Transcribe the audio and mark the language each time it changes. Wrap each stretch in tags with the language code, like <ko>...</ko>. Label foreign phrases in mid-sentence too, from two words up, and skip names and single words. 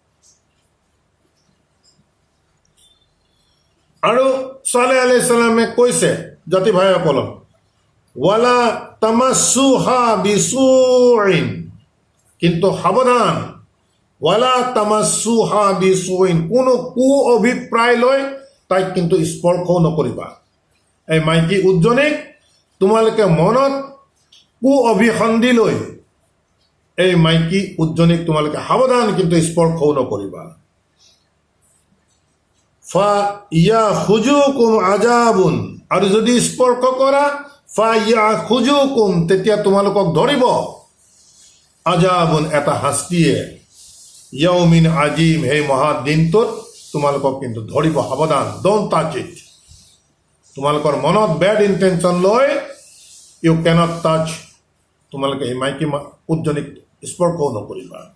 <as>আৰু ছালেহ আলাইহিছ সালামে কৈছে জাতি ভাইসকলক,</as> <ar>ولا تمسوها بسوء,</ar> <as>কিন্তু সাৱধান,</as> <ar>ولا تمسوها بسوء,</ar> <as>কোনো কু অভিপ্ৰায় লৈ তাইক কিন্তু স্পৰ্শও নকৰিবা। এই মাইকী উটজনীক তোমালোকে মনত কু অভিসন্ধি লৈ এই মাইকী উটজনীক তোমালোকে সাৱধান, কিন্তু স্পৰ্শও নকৰিবা।</as> <ar>فيأخذكم عذاب,</ar> <as>আৰু যদি স্পৰ্শ কৰা,</as> <ar>فيأخذكم,</ar> <as>তেতিয়া তোমালোকক ধৰিব আজাবুন, এটা শাস্তিয়ে,</as> <ar>يوم عظيم,</ar> <as>সেই মহা দিনটোত তোমালোকক কিন্তু ধৰিব।</as> <en>সাৱধান, don't touch it.</en> <as>তোমালোকৰ মনত</as> <en>bad intention</en> <as>লৈ</as> <en>you cannot touch,</en> <as>তোমালোকে এই মাইকী উটজনীক স্পৰ্শও নকৰিবা।</as>